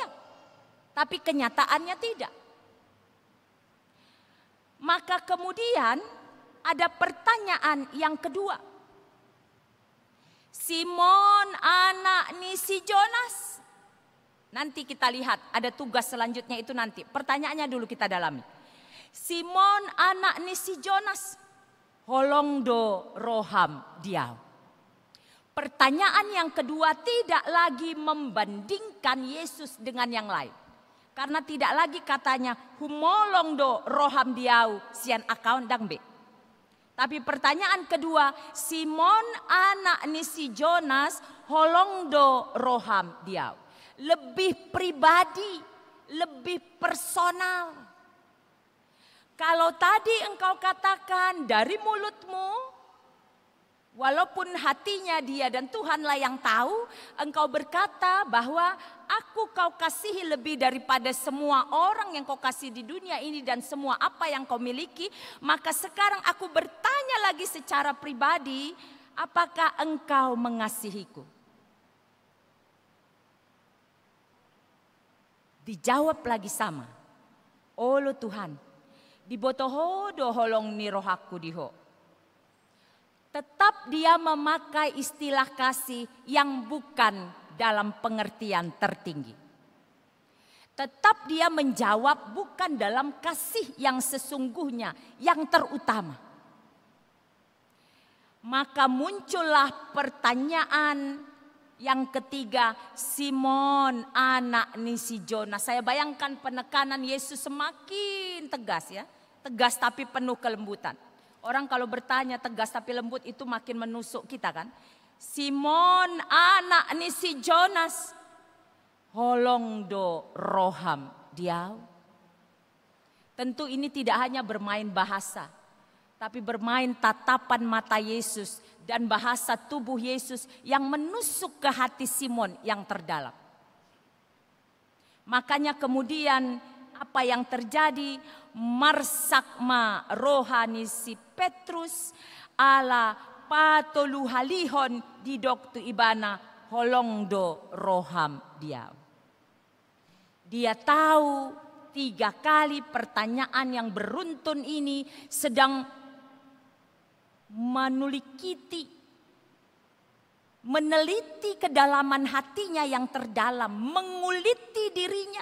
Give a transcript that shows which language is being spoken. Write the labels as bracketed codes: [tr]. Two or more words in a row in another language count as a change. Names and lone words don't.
[id] Tapi kenyataannya tidak. Maka kemudian ada pertanyaan yang kedua. [bbc] Simon anak ni si Jonas. [id] Nanti kita lihat ada tugas selanjutnya itu nanti. Pertanyaannya dulu kita dalami. [bbc] Simon anak ni si Jonas, holong do roham diau. [id] Pertanyaan yang kedua tidak lagi membandingkan Yesus dengan yang lain. Karena tidak lagi katanya [bbc] humolong do roham diau sian akaun dang be. [id] Tapi pertanyaan kedua, [bbc] Simon anak ni si Jonas holong do roham diau. [id] Lebih pribadi, lebih personal. Kalau tadi engkau katakan dari mulutmu, walaupun hatinya dia dan Tuhanlah yang tahu, engkau berkata bahwa aku kau kasihi lebih daripada semua orang yang kau kasih di dunia ini dan semua apa yang kau miliki. Maka sekarang aku bertanya lagi secara pribadi, apakah engkau mengasihiku? Dijawab lagi sama. [bbc] Olo Tuhan, dibotoho do holong ni rohaku diho. [id] Tetap dia memakai istilah kasih yang bukan dalam pengertian tertinggi. Tetap dia menjawab bukan dalam kasih yang sesungguhnya, yang terutama. Maka muncullah pertanyaan yang ketiga, [bbc] Simon anak ni si Jonas. [id] Saya bayangkan penekanan Yesus semakin tegas ya. Tegas tapi penuh kelembutan. Orang kalau bertanya tegas tapi lembut itu makin menusuk kita kan. [bbc] Simon anak ni si Jonas, holong do roham diau. [id] Tentu ini tidak hanya bermain bahasa, tapi bermain tatapan mata Yesus dan bahasa tubuh Yesus yang menusuk ke hati Simon yang terdalam. Makanya kemudian apa yang terjadi? [bbc] Marsakma rohani si Petrus ala patolu halihon di doktu ibana holongdo roham dia. [id] Dia tahu 3 kali pertanyaan yang beruntun ini sedang menulikiti, meneliti kedalaman hatinya yang terdalam, menguliti dirinya.